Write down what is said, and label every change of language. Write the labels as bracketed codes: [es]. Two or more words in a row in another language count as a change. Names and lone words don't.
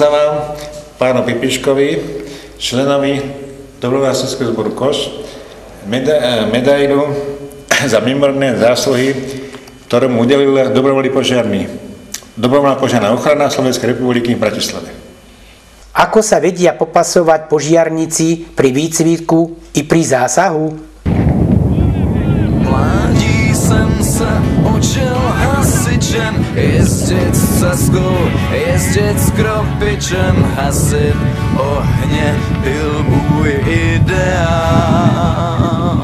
[sk] Odovzdávam pánu Pipiškovi, členovi Dobrovoľný hasičský zbor Koš medailu za mimoriadne zásluhy, ktorú mu udelil dobrovoľný požiarný. Dobrovoľná požiarna ochrana Slovenskej republiky v Bratislave. Ako sa vedia popasovať požiarníci pri výcviku i pri zásahu? [cs] Mládí jsem se učil hasičem, jezdit s ceskou, jezdit s kropičem, hasit ohně byl můj ideál.